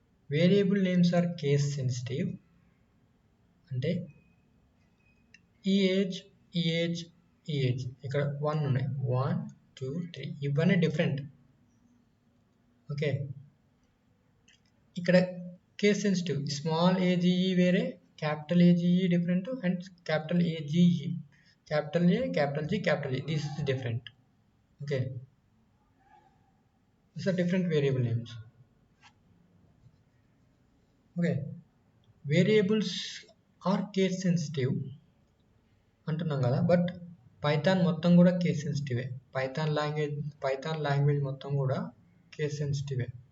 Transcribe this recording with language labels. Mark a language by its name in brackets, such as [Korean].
[English] variable names are case sensitive [Telugu] అంటే ఈ age ఇక్కడ 1 ఉన్నాయి, 1 2 3 ఇవన్నీ డిఫరెంట్. ఓకే, ఇక్కడ కేస్ సెన్సిటివ్ స్మాల్ ఏజీఈ వేరే, capital AGE different, and capital AGE, capital ఏ, capital G, capital ఈ, [English] This is different. Okay, these are different variable names. [Telugu] Okay, [English] variables are case sensitive [Telugu] అంటున్నాం కదా, but Python మొత్తం కూడా case సెన్సిటివే. Python language మొత్తం కూడా case సెన్సిటివే.